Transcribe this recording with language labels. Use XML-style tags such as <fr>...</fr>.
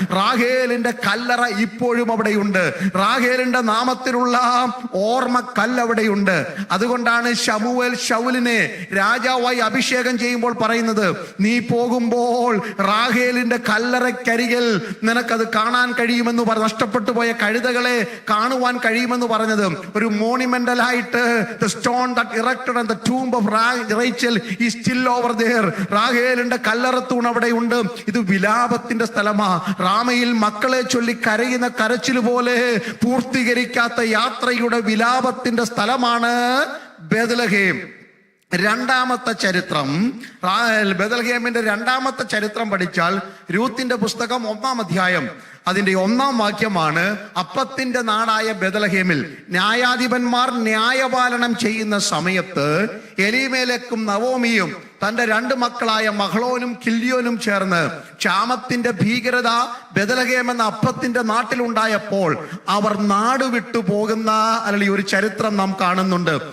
<ml>റാഹേലിന്റെ കല്ലറ ഇപ്പോഴും അവിടെയുണ്ട്. റാഹേലിന്റെ നാമത്തിലുള്ള ഓർമ്മ കല്ലവിടെയുണ്ട്. അതുകൊണ്ടാണ് ശമൂവേൽ ശൗലിനെ രാജാവായി അഭിഷേകം ചെയ്യുമ്പോൾ പറയുന്നത്, നീ പോകുമ്പോൾ റാഹേലിന്റെ കല്ലറക്കരികിൽ നിനക്കത് കാണാൻ കഴിയുമെന്ന് പറഞ്ഞു. നഷ്ടപ്പെട്ടു പോയ കഴുതകളെ കാണുവാൻ കഴിയുമെന്ന് പറഞ്ഞത് ഒരു മോണിമെന്റലായിട്ട്,</ml> <en>the stone that erected on the tomb of Rachel is still over there.</en> <ml>റാഹേലിന്റെ കല്ലറത്തൂൺ അവിടെ ഉണ്ട്. ഇത് വിലാപത്തിന്റെ സ്ഥലമാ. റാമയിൽ മക്കളെ ചൊല്ലി കരയുന്ന കരച്ചിൽ പോലെ പൂർത്തീകരിക്കാത്ത യാത്രയുടെ വിലാപത്തിന്റെ സ്ഥലമാണ് ബേത്ലഹേം. രണ്ടാമത്തെ ചരിത്രം, ബേത്ലഹേമിന്റെ രണ്ടാമത്തെ ചരിത്രം പഠിച്ചാൽ രൂത്തിന്റെ പുസ്തകം 1-ാം അധ്യായം അതിന്റെ 1-ാം വാക്യമാണ്, അപ്പത്തിന്റെ നാടായ ബേത്ലഹേമിൽ ന്യായാധിപന്മാർ ന്യായപാലനം ചെയ്യുന്ന സമയത്ത് എലീമേലെക്കും നവോമിയും തന്റെ 2 മക്കളായ മഹ്ലോനും കില്യോനും ചേർന്ന് ക്ഷാമത്തിന്റെ ഭീകരത ബേത്ലഹേം എന്ന അപ്പത്തിന്റെ നാട്ടിലുണ്ടായപ്പോൾ അവർ നാട് വിട്ടു പോകുന്ന അല്ലെങ്കിൽ ഒരു ചരിത്രം നാം കാണുന്നുണ്ട്.</ml>